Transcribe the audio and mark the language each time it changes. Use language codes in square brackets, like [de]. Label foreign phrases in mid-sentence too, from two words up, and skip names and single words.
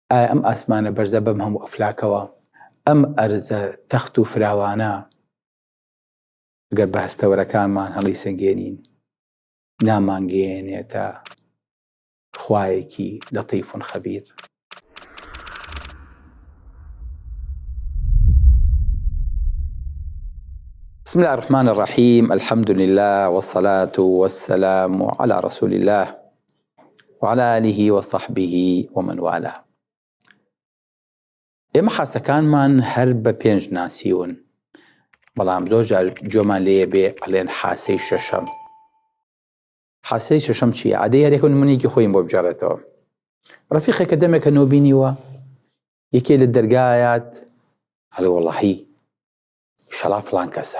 [ckb] ئەم ئاسمانە بەرزە بەم هەموو ئەفلاکەوە، ئەم ئەرزە تەخت و فراوانە ئەگەر بە هەستەوەرەکانمان هەڵی سەنگێنین نامانگەێنێتە خوایەکی لەطیف خەبیر. [ar] بسم الله الرحمن الرحيم، الحمد لله والصلاة والسلام على رسول الله وعلى آله وصحبه ومن والاه. [ckb] ئێمە حاسەکانمان هەر بە پێنج ناسیون، بەڵام زۆر جار جۆمان لێیە بێ ئەڵێن حاسەی شەشەم. حاسەی شەشەم چییە؟ عادەی هەرێک نمونەیەکی خۆیم بۆ بجارێتەوە. ڕەفیقێکە دەمێکە نۆ بینیوە، یەکێ لە دەرگایەت هەڵێ وەڵڵاهی ئیشەڵا فڵان کەسە.